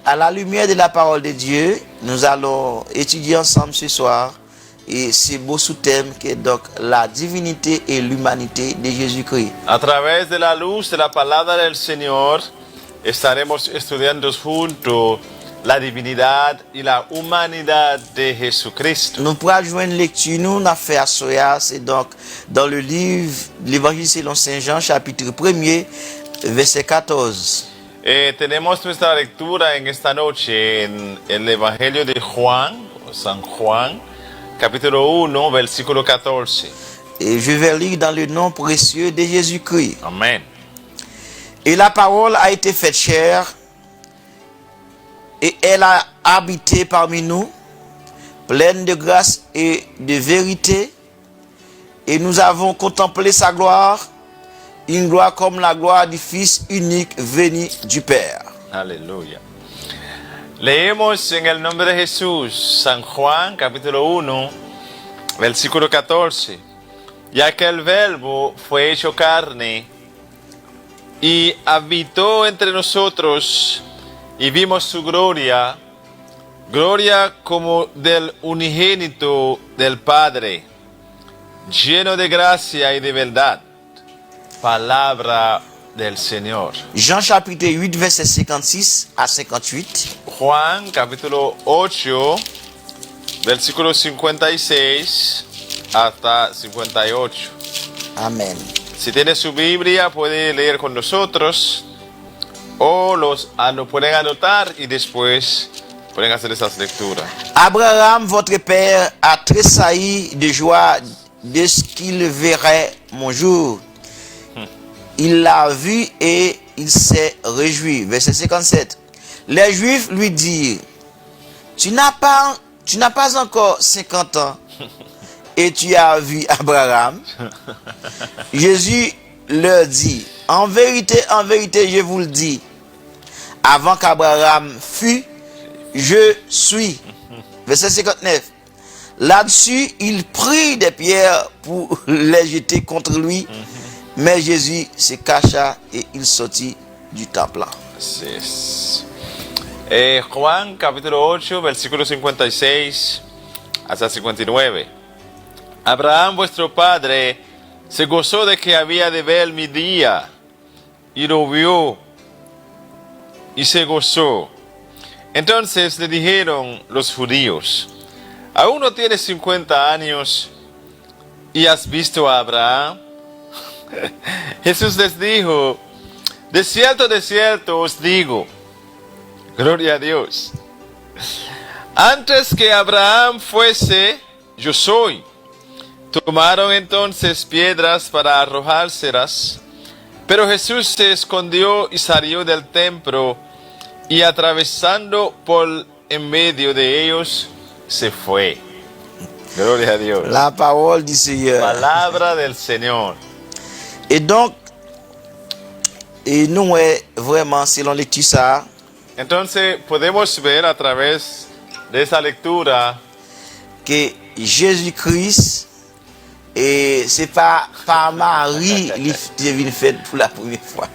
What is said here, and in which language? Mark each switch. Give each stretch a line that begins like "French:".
French: à la lumière de la parole de Dieu, nous allons étudier ensemble ce soir et ce beau sous-thème qui est donc la divinité et l'humanité de Jésus-Christ.
Spanish: A través de la luz de la palabra del Señor estaremos estudiando juntos la divinidad y la humanidad de Jesucristo.
French: Nous pourrons joindre une lecture, nous on a fait à Soya, c'est donc dans le livre, l'Évangile selon Saint Jean, chapitre 1er, verset 14.
Spanish: Tenemos nuestra lectura en esta noche en el Evangelio de Juan, o San Juan, capítulo 1, versículo 14.
French: Et je vais lire dans le nom précieux de Jésus-Christ.
Spanish: Amén.
French: Et la parole a été faite chair, et elle a habité parmi nous, pleine de grâce et de vérité, et nous avons contemplé sa gloire, une gloire comme la gloire du Fils unique venu du Père.
Spanish: Aleluya. Leemos en el nombre de Jesús, San Juan, capítulo 1, versículo 14. Ya que el Verbo fue hecho carne y habitó entre nosotros, y vimos su gloria, gloria como del unigénito del Padre, lleno de gracia y de verdad. Palabra del Señor.
French: Jean chapitre 8, verset 56 à 58.
Spanish: Juan capítulo 8, versículo 56 hasta 58. Amen. Si tiene su Biblia, puede leer con nosotros o lo pueden anotar y después pueden hacer esas lecturas.
French: Abraham, votre père, a tressailli de joie de ce qu'il verrait mon jour. Il l'a vu et il s'est réjoui. Verset 57. Les Juifs lui dirent, tu n'as pas encore 50 ans et tu as vu Abraham? Jésus leur dit, en vérité, je vous le dis, avant qu'Abraham fût, je suis. Verset 59. Là-dessus, il prit des pierres pour les jeter contre lui, mais Jésus se cacha et il sortit du temple.
Spanish: Así es. Juan capítulo 8, versículo 56 hasta 59. Abraham vuestro padre se gozó de que había de ver mi día, y lo vio, y se gozó. Entonces le dijeron los judíos, ¿aún no tienes 50 años y has visto a Abraham? Jesús les dijo, de cierto os digo, gloria a Dios, antes que Abraham fuese, yo soy. Tomaron entonces piedras para arrojárselas, pero Jesús se escondió y salió del templo, y atravesando por en medio de ellos, se fue. Gloria a Dios.
French: La parole du Seigneur.
Spanish: Palabra del Señor.
French: Et donc, et nous, vraiment, selon lecture ça,
Spanish: Entonces podemos ver a través de esa lectura
French: que Jésus-Christ, et c'est pas par Marie qui est venu faire pour la première fois.